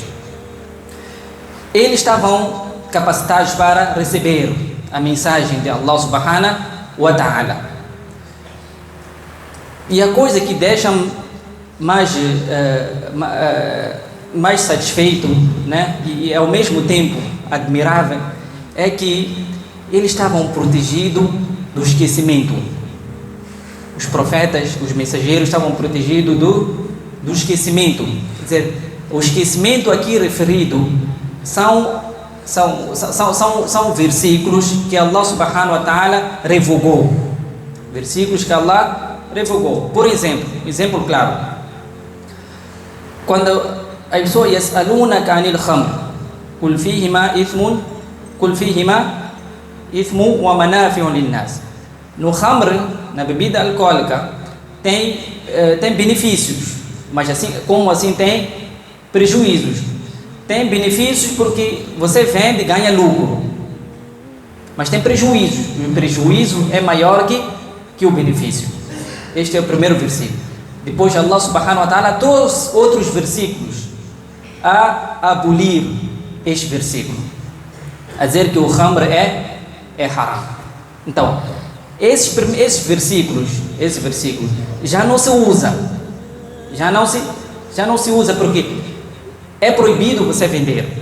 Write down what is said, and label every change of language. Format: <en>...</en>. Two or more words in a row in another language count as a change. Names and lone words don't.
<pt>Eles estavam capacitados para receber a mensagem de Allah</pt> <ar>سبحانه وتعالى.</ar> <pt>E a coisa que deixa mais satisfeito, né, e ao mesmo tempo admirável, é que eles estavam protegidos do esquecimento. Os profetas, os mensageiros estavam protegidos do esquecimento. Quer dizer, o esquecimento aqui referido são versículos que Allah</pt> <ar>سبحانه وتعالى</ar> <pt>revogou. Versículos que Allah revogou. Por exemplo claro, quando a pessoa</pt> <ar>يسألونك عن الخمر قل فيهما إثم ومنافع للناس.</ar> <pt>No khamr, na bebida alcoólica, tem benefícios, mas assim tem prejuízos. Tem benefícios porque você vende e ganha lucro, mas tem prejuízos. O prejuízo é maior que o benefício. Este é o primeiro versículo. Depois Allah</pt> <ar>سبحانه وتعالى</ar> <pt>trouxe outros versículos a abolir este versículo, a dizer que o khamr é haram. Então, esses versículos já não se usa, já não se usa, porque é proibido você vender.</pt>